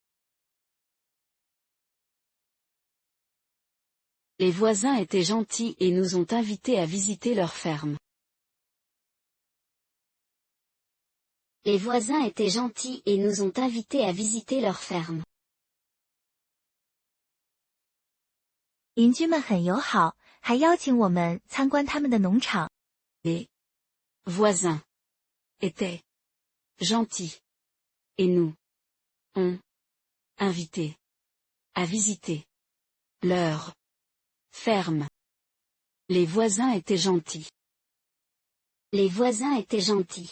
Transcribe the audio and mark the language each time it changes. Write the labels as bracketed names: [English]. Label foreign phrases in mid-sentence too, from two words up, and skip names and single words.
[French] Les voisins étaient gentils et nous ont invités à visiter leur ferme. Les voisins étaient gentils et nous ont invités à visiter leur ferme. [Chinese] 邻居们很友好，还邀请我们参观他们的农场。 [French] Les voisins étaient gentils. Et nous ont invités à visiter leur ferme. Les voisins étaient gentils. Les voisins étaient gentils.